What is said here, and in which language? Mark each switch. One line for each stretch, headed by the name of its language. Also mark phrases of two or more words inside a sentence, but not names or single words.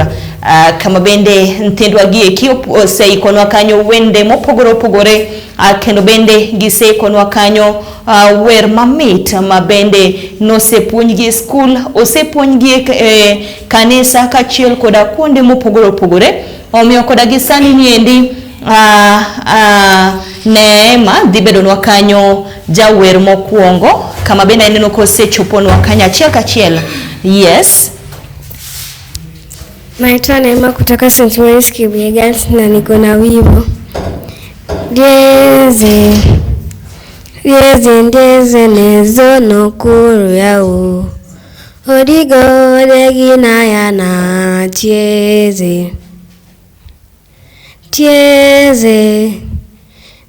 Luo (Kenya and Tanzania): Kama bende ntendwa gieki oseikonwa kanyo wende mopogore kendo bende giseikonwa kanyo wer mamit mabende nosepuonjgi e skul, osepuonjgi e kanisa kachiel koda kuonde mopogore. Omiyo koda gisani niendi Neema dhi bedonwa kanyo jawer mokuongo, kama bende eneno kosechoponwa kanyo achiel kachiel. Yes.
Swahili: Naitwa Neema kutoka St. Mary's Kibwegans na niko na wimbo. Dieze nezo nokuru yao. Odigo degina yana tieze.